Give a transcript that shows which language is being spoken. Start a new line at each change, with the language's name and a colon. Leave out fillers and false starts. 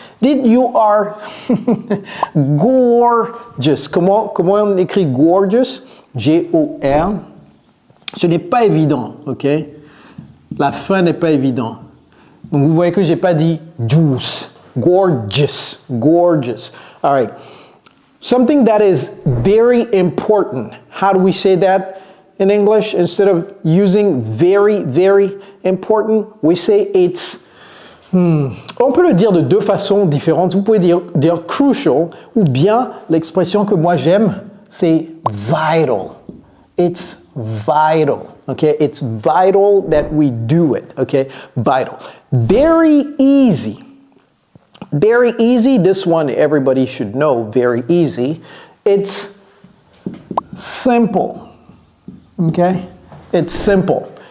French: Dites
English: you are gorgeous.
French: Comment on écrit gorgeous? G-O-R. Ce n'est pas évident, ok? La fin n'est pas évident. Donc, vous voyez que je n'ai pas dit juice.
English: Gorgeous. Gorgeous. All right. Something that is very important. How do we say that in English? Instead of using very, very important, we say it's...
French: On peut le dire de deux façons différentes. Vous pouvez dire crucial, ou bien l'expression que moi j'aime, c'est vital.
English: It's vital, okay? It's vital that we do it, okay? Vital. Very easy. Very easy, this one everybody should know, very easy. It's simple, okay? It's simple.